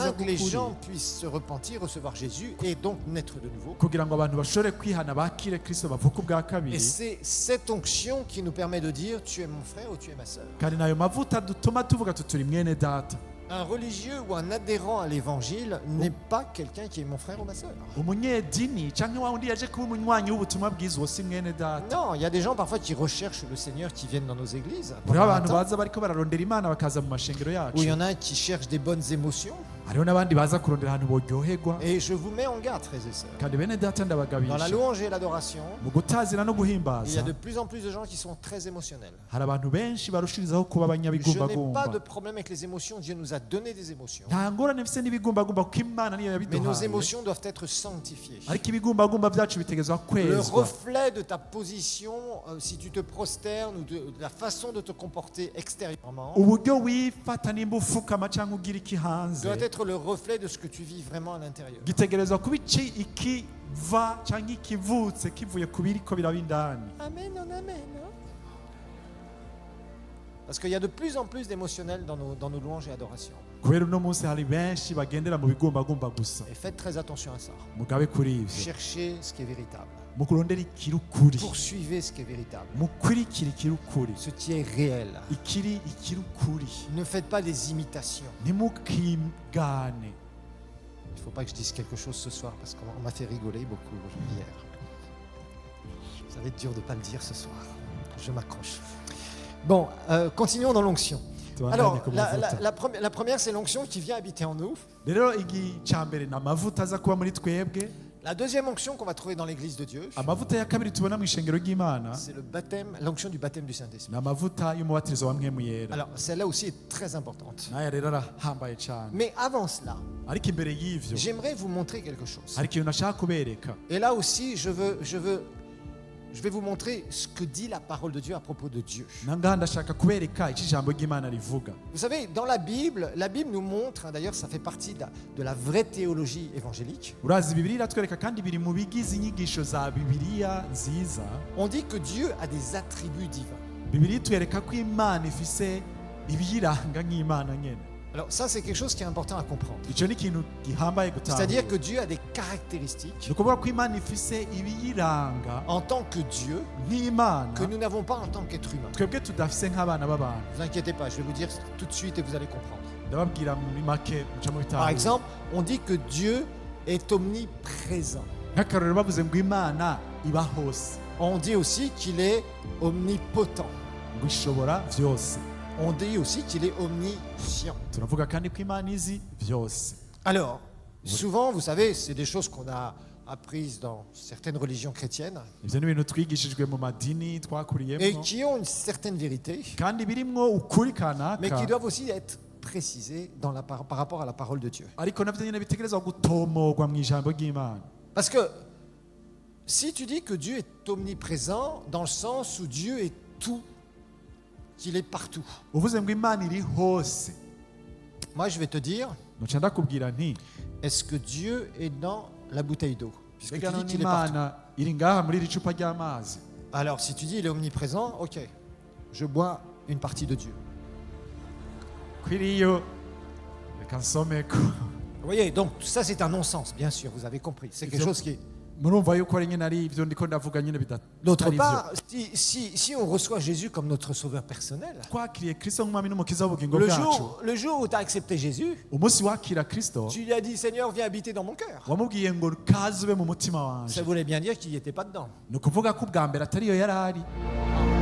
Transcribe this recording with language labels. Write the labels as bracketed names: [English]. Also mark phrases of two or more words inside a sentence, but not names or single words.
[French] afin que les [Rundi] bw'ukuri [French] gens puissent se repentir, recevoir Jésus et donc naître de nouveau. [Rundi] kugira ngo abantu bashobore kwihana bakire Kristo bavuke ubwa [French] Et [Rundi] kabiri. [French] c'est cette onction qui nous permet de dire tu es mon frère ou tu es ma sœur. [Rundi] kandi nayo mavuta dutuma tuvuga tuturi mwene data. [French] Un religieux ou un adhérent à l'évangile n'est pas quelqu'un qui est mon frère ou ma sœur. [Rundi] umunyedini cyangwa wa wundi yaje kuba umunywanyi w'ubutumwa bwiza uwo si mwene data. [French] Non, il y a des gens parfois qui recherchent le Seigneur qui viennent dans nos églises. [Rundi] hariho [French] pendant un [Rundi] abantu [French] temps. [Rundi] baza bariko bararondera Imana bakaza mu mashengero [French] Ou il y [Rundi] yacu. [French] en a qui cherchent des bonnes émotions. [Rundi] hariho n'abandi baza kurondera ahantu boryoherwa. [French] Et je vous mets en garde, frères et sœurs. [Rundi] kandi bene data [French] Dans la [Rundi] ndabagabisha [French] louange et l'adoration, [Rundi] mu gutazira no [French] il y a [Rundi] guhimbaza [French] de plus en plus de gens qui sont très émotionnels. [Rundi] hari abantu benshi barushirizaho kuba [French] Je n'ai pas [Rundi] abanyabigumbagumba. [French] de problème avec les émotions. Dieu nous a donné des émotions. [Rundi] nta ngorane mfise n'ibigumbagumba kuko Imana niyo [French] Mais nos [Rundi] yabiduhaye. [French] émotions doivent être sanctifiées. [Rundi] ariko ibigumbagumba byacu bitegezwa [French] Le [Rundi] kwezwa. [French] reflet de ta position, si tu te prosternes, ou de la façon de te comporter extérieurement, [Rundi] uburyo wifata nimba ufukama cyangwa ugira iki hanze [French] doit être le reflet de ce que tu vis vraiment à l'intérieur. [Rundi] gitegerezwa kuba ikiva cyangwa ikivutse kivuye ku biriko biraba indani. [French] Amen, amen. Parce qu'il y a de plus en plus d'émotionnels dans nos louanges et adorations. [Rundi] kubera uno munsi hari benshi bagendera mu bigumbagumba gusa. [French] Et faites très attention à ça. [Rundi] mugabe kuri ivyo [French] Cherchez ce qui est véritable. [Rundi] mukurondera ikiri ukuri, [French] Poursuivez ce qui est véritable. [Rundi] mukurikira ikiri ukuri, [French] Ce qui est réel. [Rundi] ikiri ukuri. [French] Ne faites pas des imitations. [Rundi] ntimukigane. [French] Il ne faut pas que je dise quelque chose ce soir parce qu'on m'a fait rigoler beaucoup hier. Ça va être dur de ne pas le dire ce soir. Je m'accroche. Bon, continuons dans l'onction. Alors, la première, c'est l'onction qui vient habiter en nous. [Rundi] rero igica mbere ni amavuta aza kuba muri twebwe. [French] La deuxième onction qu'on va trouver dans l'église de Dieu, [Rundi] amavuta ya kabiri tubona mu ishengero ry'Imana [French] c'est le baptême, l'onction du baptême du Saint-Esprit. [Rundi] ni amavuta y'umubatirizo wa mpwemu yera. [French] Alors, celle-là aussi est très importante. [Rundi] nayo rero arahambaye cyane. [French] Mais avant cela, [Rundi] ariko imbere y'ivyo [French] j'aimerais vous montrer quelque chose. [Rundi] hari ikintu nashaka kubereka. [French] Et là aussi, je vais vous montrer ce que dit la parole de Dieu à propos de Dieu. [Rundi] nangaha ndashaka kubereka icyo ijambo ry'Imana rivuga. [French] Vous savez, dans la Bible nous montre, d'ailleurs ça fait partie de la vraie théologie évangélique, [Rundi] urazi Bibiliya iratwereka kandi biri mu bigize inyigisho za Bibiliya nziza. [French] on dit que Dieu a des attributs divins. [Rundi] Bibiliya itwereka ko Imana ifise ibiyiranga nk'Imana nyene. [French] Alors ça, c'est quelque chose qui est important à comprendre. [Rundi] icyo ni ikintu gihambaye [French] C'est-à-dire que [Rundi] gutahura [French] Dieu a des caractéristiques [Rundi] ni ukuvuga ko imana ifise ibiyiranga [French] en tant que Dieu [Rundi] nk'imana [French] que nous n'avons pas en tant qu'être humain. [Rundi] twebwe tudafise nk'abana b'abantu. [French] Ne vous inquiétez pas, je vais vous dire tout de suite et vous allez comprendre. [Rundi] ndababwira muri make muca mu [French] Par [Rundi] bitahura. [French] exemple, on dit que Dieu est omniprésent. [Rundi] nk'akarorero bavuze ngo imana iba hose, [French] On dit aussi qu'il est omnipotent. [Rundi] ngo ishobora vyose. [French] On dit aussi qu'il est omniscient. [Rundi] turavuga kandi ko imana izi vyose. [French] Alors, souvent, vous savez, c'est des choses qu'on a apprises dans certaines religions chrétiennes [Rundi] ivyo ni ibintu twigishijwe mu madini [French] et [Rundi] twakuriyemo [French] qui ont une certaine vérité, [Rundi] kandi birimwo ukuri [French] mais qui [Rundi] kanaka, [French] doivent aussi être précisées par rapport à la parole de Dieu. [Rundi] ariko navyo nyene bitegerezwa gutomorwa mu ijambo ry'imana. [French] Parce que si tu dis que Dieu est omniprésent dans le sens où Dieu est tout, qu'il est partout, [Rundi] uvuze ngo imana iri hose, [French] moi je vais te dire, [Rundi] noca ndakubwira nti [French] est-ce que Dieu est dans la bouteille d'eau? Puisque tu [Rundi] mbega [French] dis [Rundi] none [French] qu'il est partout. [Rundi] imana iri ngaha muri iri cupa ry'amazi. [French] Alors si tu dis il est omniprésent, ok, je bois une partie de Dieu. [Rundi] kwiriyo reka nsomeko. [French] Vous voyez, donc ça c'est un non-sens, bien sûr, vous avez compris. C'est quelque chose qui est... [Rundi] murumva yuko ari nyine ari ivyo ndiko ndavuga nyine [French] D'autre [Rundi] bitari [French] part, [Rundi] vyo. [French] si on reçoit Jésus comme notre sauveur personnel, [Rundi] twakiriye kristo nk'umwami n'umukiza w'ubugingo bwacu, [French] le jour où tu as accepté Jésus, [Rundi] umunsi wakira kristo [French] tu lui as dit Seigneur, viens habiter dans mon cœur. [Rundi] wamubwiye ngo kaze ube mu mutima [French] Ça [Rundi] wanje, [French] voulait bien dire qu'il n'y était pas dedans. [Rundi] ni ukuvuga ko ubwa mbere atariyo yari ari.